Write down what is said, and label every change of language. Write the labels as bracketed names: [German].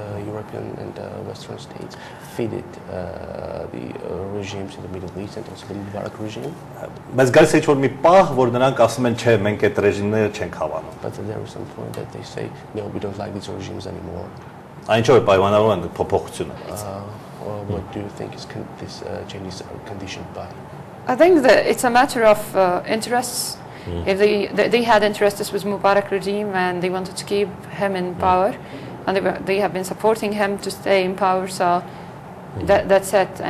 [English] European and Western states feeded the regimes in the Middle East and also the Mubarak regime. [Armenian] Բայց գալիս է որ մի պահ, որ նրանք ասում են, չէ, մենք այդ ռեժիմները չենք հավանում։ [English] But there is some point that they say, no, we don't like these regimes anymore. [Armenian] Այնչով է պայմանավորվում են փոփոխությունը։ [English] What do you think is this changes are conditioned by? I think that it's a matter of interests. If they had interests with Mubarak regime and they wanted to keep him in power, and they have been supporting him to stay in power, so that's it.